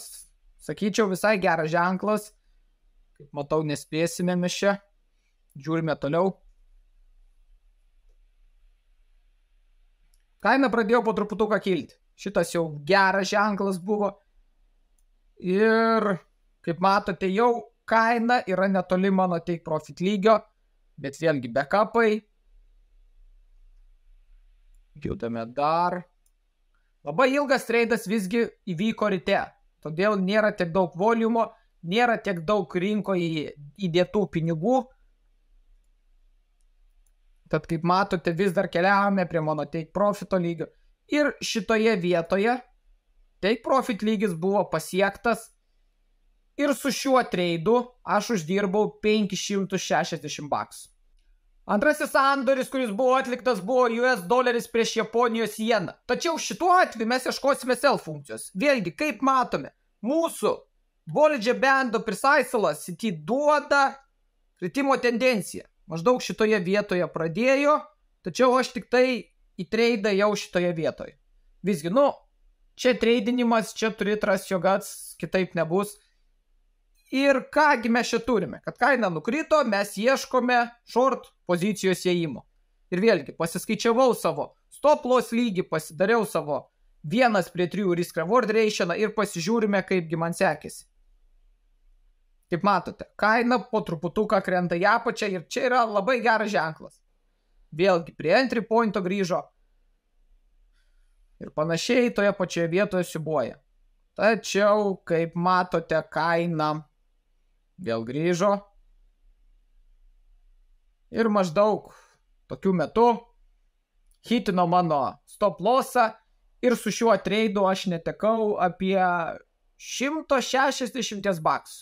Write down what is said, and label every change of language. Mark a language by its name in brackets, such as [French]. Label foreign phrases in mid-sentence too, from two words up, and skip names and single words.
[Lithuanian] Sakyčiau, visai geras ženklas. Kaip matau, nespėsime mes čia. Žiūrime toliau. Kaina pradėjo po truputuką kilti. Šitas jau geras ženklas buvo. Ir, kaip matote, jau kaina yra netoli mano [English] take profit [Lithuanian] lygio. Bet vėlgi backupai. Judame dar. Labai ilgas treidas visgi įvyko ryte, todėl nėra tiek daug volumo, nėra tiek daug rinkoje įdėtų pinigų. Tad kaip matote, vis dar keliavome prie mano [English] take profito [Lithuanian] lygio. Ir šitoje vietoje [English] take profit [Lithuanian] lygis buvo pasiektas ir su šiuo treidu aš uždirbau 560 baksų. Antrasis sandoris, kuris buvo atliktas, buvo US doleris prieš Japonijos jeną. Tačiau šituo atveju mes ieškosime sell funkcijos. Vėlgi, kaip matome, mūsų Bollinger Bando prisaisalas duoda kritimo tendenciją. Maždaug šitoje vietoje pradėjo, tačiau aš tik tai į treidą jau šitoje vietoje. Visgi, čia treidinimas, čia turi [English] trust your guts, [Lithuanian] kitaip nebus. Ir kągi mes čia turime, kad kaina nukrito, mes ieškome short pozicijos įėjimo. Ir vėlgi, pasiskaičiavau savo [English] stop loss [Lithuanian] lygį, pasidariau savo 1:3 [English] risk reward ratio [Lithuanian] ir pasižiūrime, kaipgi man sekėsi. Kaip matote, kaina po truputuką krenta į apačią ir čia yra labai geras ženklas. Vėlgi, prie [English] entry pointo [Lithuanian] grįžo ir panašiai toje pačioje vietoje siubuoja. Tačiau, kaip matote, kaina vėl grįžo ir maždaug tokiu metu hitino mano [English] stop lossą [Lithuanian] ir su šiuo treidu aš netekau apie 160 baksų.